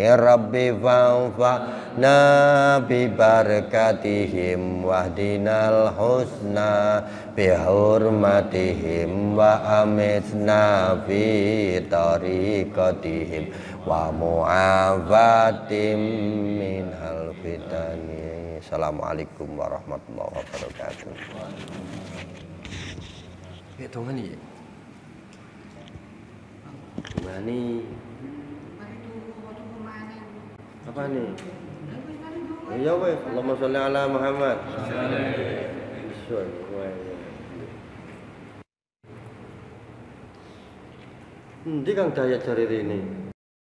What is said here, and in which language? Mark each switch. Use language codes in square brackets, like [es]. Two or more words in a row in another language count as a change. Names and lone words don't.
[ar] رب فانفعنا ببركاتهم واهدنا الحسنى بحرمتهم وأمتنا في طريقتهم ومعافاة من الفتن. السلام عليكم ورحمة الله وبركاته. [id] Hitungan ya. Gimana? Apa nih? [jv] Ya weh, [ar] اللهم صل على محمد. [jv] Ndi kang daya jari ini?